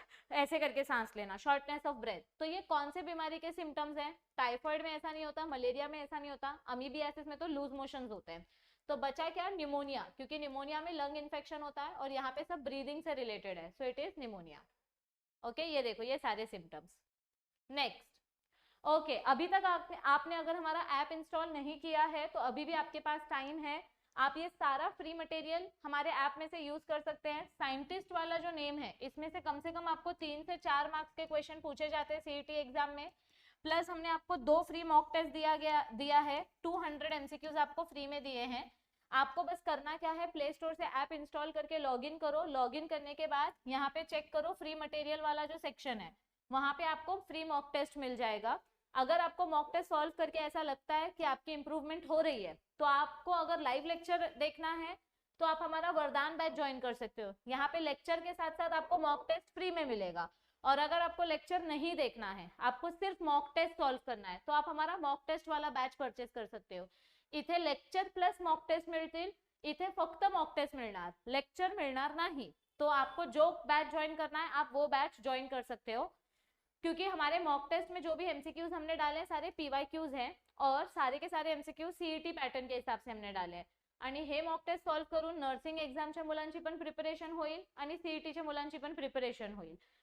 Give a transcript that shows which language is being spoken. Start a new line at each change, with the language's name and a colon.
Hindi: ऐसे करके सांस लेना, शॉर्टनेस ऑफ ब्रेथ। तो ये कौन से बीमारी के सिम्टम्स हैं? टाइफाइड में ऐसा नहीं होता, मलेरिया में ऐसा नहीं होता, अमीबियासिस में तो लूज मोशंस होते हैं। तो बचा क्या? निमोनिया, क्योंकि निमोनिया में लंग इन्फेक्शन होता है और यहाँ पे सब ब्रीदिंग से रिलेटेड है,
English: So it is pneumonia.
Hindi: Okay, ये देखो ये सारे सिम्टम्स। नेक्स्ट, ओके, अभी तक आपने अगर हमारा ऐप इंस्टॉल नहीं किया है तो अभी भी आपके पास टाइम है, आप ये सारा फ्री मटेरियल हमारे ऐप में से यूज कर सकते हैं। साइंटिस्ट वाला जो नेम है, इसमें से कम आपको 3 से 4 मार्क्स के क्वेश्चन पूछे जाते हैं सीईटी एग्जाम में, प्लस हमने आपको 2 फ्री मॉक टेस्ट दिया है, 200 एमसीक्यूज आपको फ्री में दिए हैं। आपको बस करना क्या है, प्ले स्टोर से ऐप इंस्टॉल करके लॉगिन करो, लॉगिन करने के बाद यहाँ पे चेक करो फ्री मटेरियल वाला जो सेक्शन है, वहां पे आपको फ्री मॉक टेस्ट मिल जाएगा। अगर आपको मॉक टेस्ट सॉल्व करके ऐसा लगता है कि आपकी इंप्रूवमेंट हो रही है, तो आपको अगर लाइव लेक्चर देखना है तो आप हमारा वरदान बैच ज्वाइन कर सकते हो। यहाँ पे लेक्चर के साथ साथ आपको मॉक टेस्ट फ्री में मिलेगा। और अगर आपको लेक्चर नहीं देखना है, आपको सिर्फ मॉक टेस्ट सॉल्व करना है, तो आप हमारा मॉक टेस्ट वाला बैच परचेस कर सकते हो।
Marathi: इथे लेक्चर प्लस मॉक टेस्ट मिळतील, इथे फक्त मॉक टेस्ट मिळणार, लेक्चर मिळणार नाही।
Hindi: तो आपको जो बैच ज्वाइन करना है आप वो बैच ज्वाइन कर सकते हो, क्योंकि हमारे मॉक टेस्ट में जो भी एमसीक्यूज हमने डाले हैं सारे पीवाईक्यूज हैं और सारे के सारे एमसीक्यूज सीईटी पैटर्न के हिसाब से हमने डाले हैं।
Marathi: आणि हे मॉक टेस्ट सॉल्व करून नर्सिंग एक्झामच्या मुलांची पण प्रिपरेशन होईल आणि सीईटीच्या मुलांची पण प्रिपरेशन होईल।